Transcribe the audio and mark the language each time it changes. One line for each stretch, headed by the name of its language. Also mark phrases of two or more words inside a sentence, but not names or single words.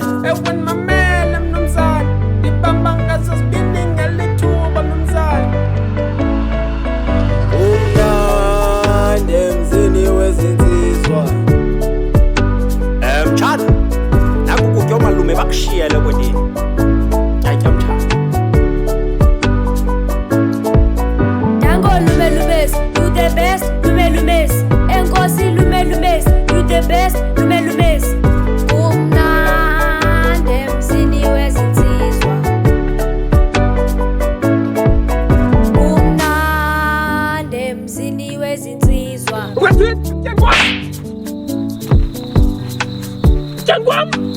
Xhosa: Ewe mamele mnumzane ibamba ngaso sibini ngelithuba mnumzane. Umnandi emzini wezinsizwa. Mtshana, naku kutya oomalume bakushiyele kwenini. Tyatya mtshana. Tango lume lumes,
English: you the best, lume lumes. Enkosi lume lumes, you the best, lume lumes.
Xhosa: Umnandi emzini wezinsizwa. Umnandi emzini wezinsizwa. Jangwam